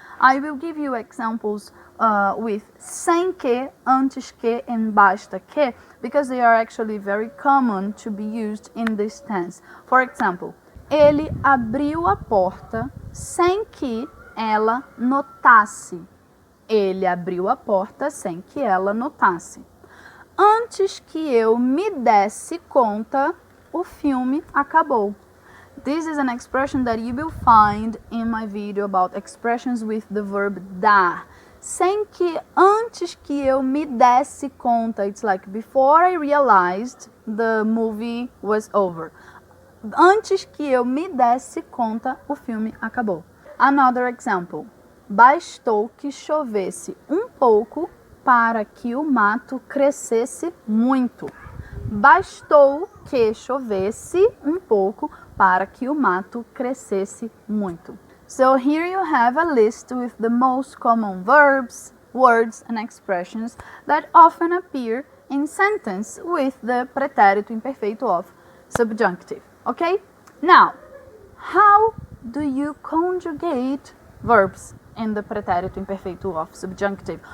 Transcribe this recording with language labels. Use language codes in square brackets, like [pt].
[en] I will give you examples with sem que, antes que, and basta que, because they are actually very common to be used in this tense. For example, [pt] ele abriu a porta sem que ela notasse. Ele abriu a porta sem que ela notasse. Antes que eu me desse conta, o filme acabou. [en] This is an expression that you will find in my video about expressions with the verb dar. [pt] Sem que, antes que eu me desse conta. [en] It's like before I realized the movie was over. [pt] Antes que eu me desse conta, o filme acabou. [en] Another example. [pt] Bastou que chovesse um pouco para que o mato crescesse muito. Bastou que chovesse um pouco para que o mato crescesse muito. [en] So here you have a list with the most common verbs, words and expressions that often appear in sentence with the pretérito imperfeito of subjunctive. Okay? Now, how do you conjugate verbs in the pretérito imperfeito of subjunctive?